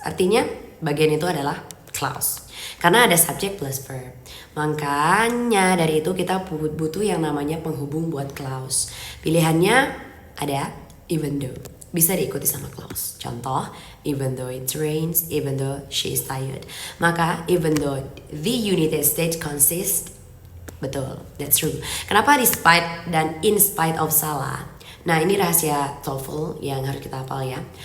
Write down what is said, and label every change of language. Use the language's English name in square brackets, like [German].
[Indonesian] Artinya bagian itu adalah clause. Karena ada subject plus verb. Makanya dari itu kita butuh yang namanya penghubung buat clause. Pilihannya ada even though. Bisa diikuti sama clause. [English] Contoh, even though it rains, even though she is tired. Maka even though the United States consists, [Indonesian] betul, [English] that's true. [Indonesian] Kenapa despite dan in spite of salah? Nah, ini rahasia TOEFL yang harus kita hafal ya.